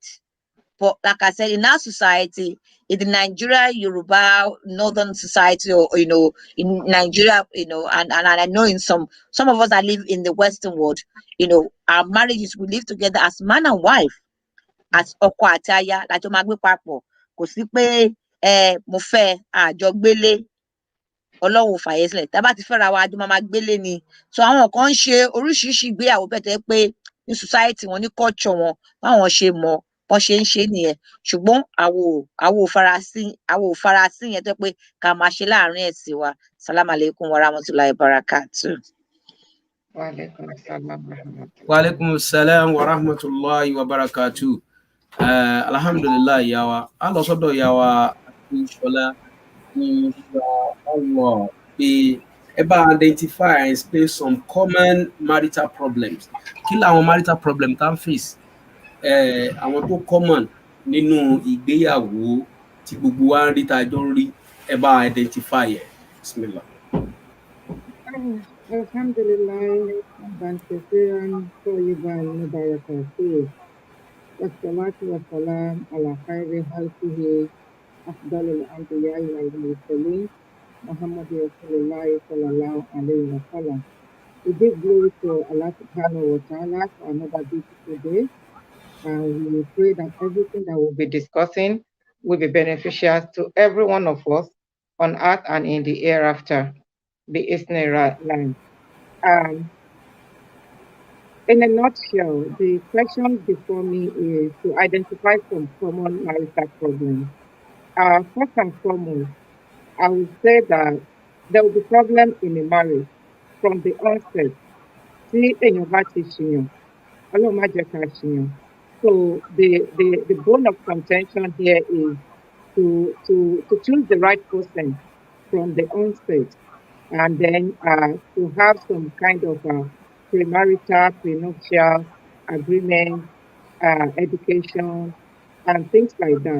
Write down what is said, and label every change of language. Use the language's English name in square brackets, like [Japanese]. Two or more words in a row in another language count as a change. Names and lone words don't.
[English] But like I said, in our society, in the Nigeria, Yoruba, Northern society, or you know, in Nigeria, you know, and I know in some of us that live in the Western world, you know, our marriages, we live together as man and wife, as [Yoruba] ọkọ àti aya, lájọ máa gbé papọ̀. Kò sí pé mo fẹ́ àjọgbélé. Ọlọ́run ò fàyè sílẹ̀ tá bá ti fẹ́ra wa àjọ máa gbélé ni. So àwọn kan ń ṣe oríṣiríṣi ìgbéyàwó bẹ́ẹ̀ pé ní society wọn, ní culture wọn, báwọn ṣe mọ̀ bọ́n ṣe ń ṣe nìyẹn. Ṣùgbọ́n àwo ò farasí yẹn tó pé ká máa ṣe láàrin ẹ̀sìn wa. [Arabic] السلام عليكم ورحمة الله وبركاته. وعليكم السلام ورحمة الله وبركاته. [Yoruba] Alhamdulillah ìyá wa. A lọ sọ́dọ̀ ìyá wa Akínsọ́lá. [English] Allah [Yoruba] pé ẹ bá [English] identify and explain some common marital problems. [Yoruba] Kí làwọn [English] marital problem [Yoruba] tá ń face? Àwọn tó common nínú ìgbéyàwó tí gbogbo wa ń rí tá a jọ ń rí, ẹ bá identify ẹ̀. [Arabic] Bismillah. Alhamdulillah, حمدا كثيرا طيبا مباركا فيه والصلاة والسلام على خير خلقه أفضل الأنبياء والمرسلين محمد رسول الله صلى الله عليه وسلم. [English] We give glory to Allah [Arabic] سبحانه وتعالى [English] for another beautiful day. And we pray that everything that we'll be discussing will be beneficial to every one of us on earth and in the hereafter. The Isn't in a nutshell, the question before me is to identify some common marital problems. First and foremost, I would say that there will be problem in a marriage from the onset. [Yoruba] Tí èèyàn bá ti ṣìyàn, Ọlọ́run má jẹ́ ká ṣìyàn. [English] So the bone of contention here is to choose the right person from the onset, and then to have some kind of premarital, prenuptial agreement, education, and things like that.